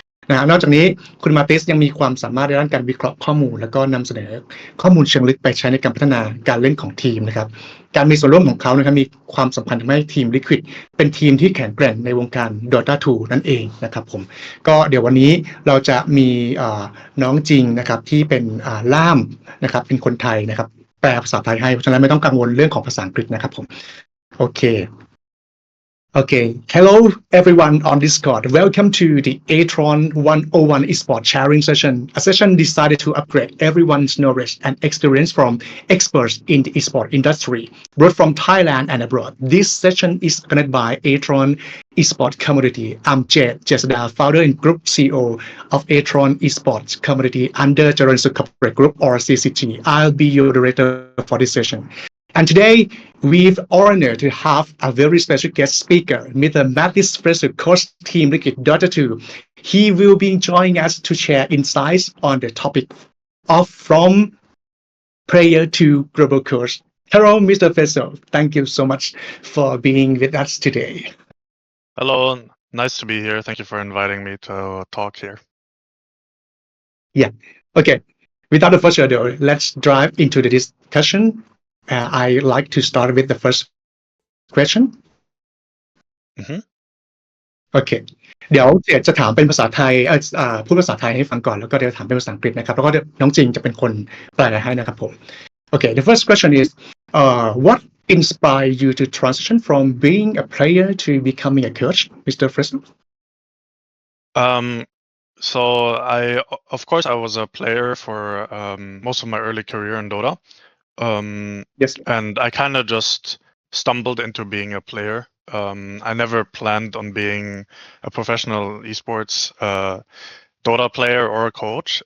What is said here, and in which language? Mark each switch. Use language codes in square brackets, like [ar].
[th] นะนอกจากนี้คุณมาติสยังมีความสามารถในด้านการวิเคราะห์ข้อมูลแล้วก็นำเสนอข้อมูลเชิงลึกไปใช้ในการพัฒนาการเล่นของทีมนะครับการมีส่วนร่วมของเขานะครับมีความสำคัญทำให้ทีม Liquid เป็นทีมที่แข็งแกร่งในวงการ Dota 2 นั่นเองนะครับผมก็เดี๋ยววันนี้เราจะมีน้องจริงนะครับที่เป็นล่ามนะครับเป็นคนไทยนะครับแปลภาษาไทยให้เพราะฉะนั้นไม่ต้องกังวลเรื่องของภาษาอังกฤษนะครับผมโอเค [en] Okay, hello everyone on Discord. Welcome to the ATHRON 101 Esports Sharing Session, a session decided to upgrade everyone's knowledge and experience from experts in the esports industry, both from Thailand and abroad. This session is organized by ATHRON Esports Community. I'm Jesda, founder and group CEO of ATHRON Esports Community under Jalon Corporate Group or CCG. I'll be your moderator for this session. And today, we've honored to have a very special guest speaker, Mr.Mathis Friesel, coach team Liquid Dota 2. He will be joining us to share insights on the topic of from player to global coach. Hello, Mr. Friesel. Thank you so much for being with us today. Hello, nice to be here. Thank you for inviting me to talk here. Yeah, okay. Without further ado, let's dive into the discussion. I like to start with the first question. [th] โอเคเดี๋ยวจะถามเป็นภาษาไทยพูดภาษาไทยให้ฟังก่อนแล้วก็เดี๋ยวถามเป็นภาษาอังกฤษนะครับแล้วก็น้องจริงจะเป็นคนแปลให้นะครับผม [en] Okay, the first question is what inspired you to transition from being a player to becoming a coach, Mr. Friesel? So of course I was a player for most of my early career in Dota. Yes. And I kind of just stumbled into being a player. I never planned on being a professional esports Dota player or a coach.